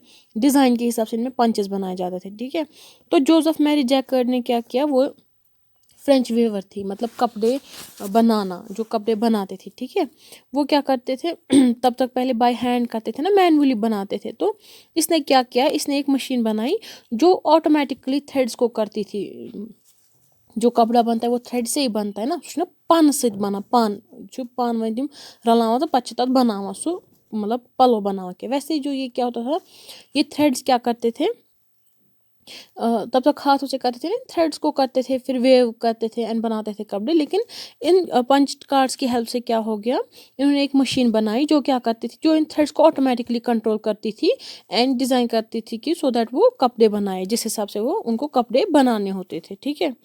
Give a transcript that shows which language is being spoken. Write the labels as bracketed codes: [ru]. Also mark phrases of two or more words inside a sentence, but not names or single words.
[ur] ڈیزائن کے حساب سے ان میں پنچز بنائے جاتے تھے, ٹھیک ہے. تو جوزف میری جیکرڈ نے کیا کیا, وہ [en] French weaver [ur] تھی, مطلب کپڑے بنانا, جو کپڑے بناتے تھے, ٹھیک ہے. وہ کیا کرتے تھے تب تک پہلے [en] by hand [ur] کرتے تھے نا, مینولی بناتے تھے. تو اس نے کیا کیا, اس نے ایک مشین بنائی جو [en] automatically threads [ur] کو کرتی تھی. جو کپڑا بنتا ہے وہ تھریڈ سے ہی بنتا ہے نا, [ks] سُہ چھُ نا پنہٕ سۭتۍ بنان, پن چھُ پانہٕ ؤنۍ تِم رلاوان تہٕ پتہٕ چھِ تتھ بناوان سُہ مطلب پلو بناوان کینٛہہ. [ur] ویسے جو یہ کیا ہوتا تھا, یہ تھریڈس کیا کرتے تھے, تب تک ہاتھوں سے کرتے تھے, تھریڈس کو کرتے تھے, پھر ویو کرتے تھے اینڈ بناتے تھے کپڑے. لیکن ان [en] punch cards [ur] کی ہیلپ سے کیا ہو گیا, انہوں نے ایک مشین بنائی جو کیا کرتی تھی, جو ان تھریڈس کو [en] automatically control [ur] کرتی تھی [en] and design [ur] کرتی تھی کہ [en] so that [ur] وہ کپڑے بنائے جس حساب سے وہ ان کو کپڑے بنانے ہوتے تھے, ٹھیک ہے.